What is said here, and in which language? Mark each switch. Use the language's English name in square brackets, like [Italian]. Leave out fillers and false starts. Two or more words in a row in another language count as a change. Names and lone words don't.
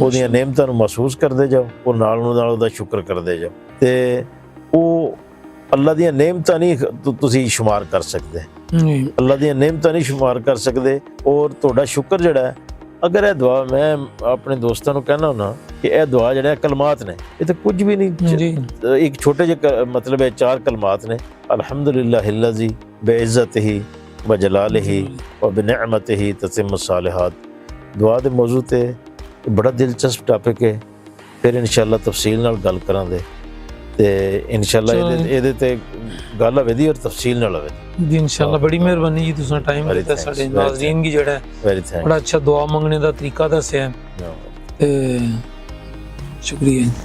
[Punjabi] ਉਹਦੀਆਂ ਨਿਯਮਤਾਂ ਨੂੰ ਮਹਿਸੂਸ ਕਰਦੇ ਜਾਓ, ਉਹ ਨਾਲ ਉਹਦਾ ਸ਼ੁਕਰ ਕਰਦੇ ਜਾਓ ਤੇ ਉਹ ਅੱਲਾ ਦੀਆਂ ਨਿਯਮਤਾਂ ਨਹੀਂ ਤੁਸੀਂ ਸ਼ੁਮਾਰ ਕਰ ਸਕਦੇ। ਅੱਲਾ ਦੀਆਂ ਨਿਯਮਤਾਂ ਨਹੀਂ ਸ਼ੁਮਾਰ ਕਰ ਸਕਦੇ। ਔਰ ਤੁਹਾਡਾ ਸ਼ੁਕਰ ਜਿਹੜਾ ਹੈ, ਅਗਰ ਇਹ ਦੁਆ ਮੈਂ ਆਪਣੇ ਦੋਸਤਾਂ ਨੂੰ ਕਹਿਣਾ ਹੁੰਦਾ ਕਿ ਇਹ ਦੁਆ ਜਿਹੜਾ ਕਲਮਾਤ ਨੇ, ਇਹ ਤਾਂ ਕੁਝ ਵੀ ਨਹੀਂ, ਇੱਕ ਛੋਟੇ ਜਿਹੇ ਮਤਲਬ ਹੈ 4 ਕਲਮਾਤ ਨੇ। [Arabic] الحمد لله الذي بعزته وجلاله وبنعمته تتم الصالحات. [Punjabi] ਦੁਆ ਦੇ ਮੌਜੂ ਤੇ ਬੜਾ ਦਿਲਚਸਪ ਟਾਪਿਕ ਹੈ, ਫਿਰ ਇਨਸ਼ਾਅੱਲਾ ਤਫਸੀਲ ਨਾਲ ਗੱਲ ਕਰਾਂਗੇ ਤੇ ਇਨਸ਼ਾਅੱਲਾ ਇਹਦੇ ਤੇ ਗੱਲ ਹੋਵੇ ਦੀ ਔਰ ਤਫਸੀਲ ਨਾਲ ਹੋਵੇ ਜੀ ਇਨਸ਼ਾਅੱਲਾ। ਬੜੀ ਮਿਹਰਬਾਨੀ ਜੀ, ਤੁਸੀਂ ਟਾਈਮ ਦਿੱਤਾ ਸਾਡੇ ਨਾਜ਼ਰੀਨ ਕੀ ਜਿਹੜਾ ਬੜਾ ਅੱਛਾ ਦੁਆ ਮੰਗਣੇ ਦਾ ਤਰੀਕਾ ਦੱਸਿਆ ਤੇ ਸ਼ੁਕਰੀਆ।